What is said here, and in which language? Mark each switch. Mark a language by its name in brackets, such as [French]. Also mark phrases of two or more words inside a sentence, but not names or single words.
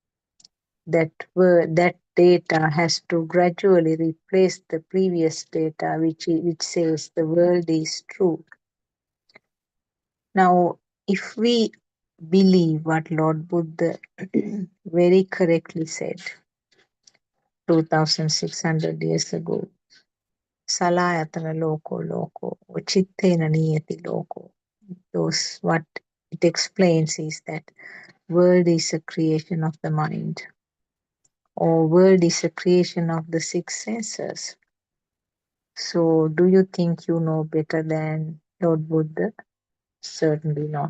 [English] That data has to gradually replace the previous data, which says the world is true. Now, if we believe what Lord Buddha very correctly said 2600 years ago, [Pali] Salayatana loko loko, chittena niyati loko. [English] Those what it explains is that world is a creation of the mind, or world is a creation of the six senses. So, do you think you know better than Lord Buddha? Certainly not.